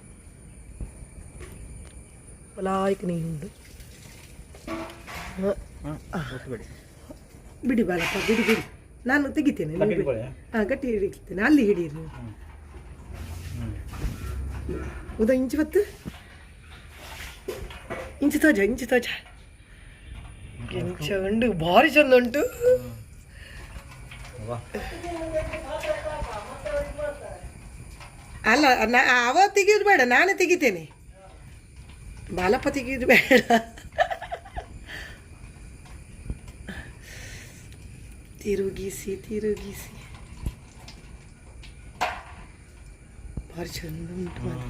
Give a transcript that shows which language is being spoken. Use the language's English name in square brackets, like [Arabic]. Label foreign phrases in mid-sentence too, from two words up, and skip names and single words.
[Tulu] ಲಾಯ್ಕ್ ನೀ ಉಂಡು [Kannada] ಬಿಡಿ ಬಾಲಪ್ಪ ಬಿಡಿ ನಾನು ತೆಗಿತೇನೆ ಹಾಂ ಗಟ್ಟಿ ಹಿಡಿತೇನೆ ಅಲ್ಲಿ ಹಿಡೀರಿ [Tulu] ಉದಾ ಇಂಚು ಬತ್ತು ಇಂಚು ತೋಜ ಇಂಚ ಉಂಡು ಭಾರಿ ಚಂದ ಉಂಟು. [Kannada] ಅಲ್ಲ ಅವ ತೆಗಿಯೋದು ಬೇಡ, ನಾನೇ ತೆಗಿತೇನೆ. ಬಾಲಪ್ಪ ತೆಗಿಯೋದು ಬೇಡ. ತಿರುಗಿಸಿ ಭಾರಿ ಚಂದ ಉಂಟು.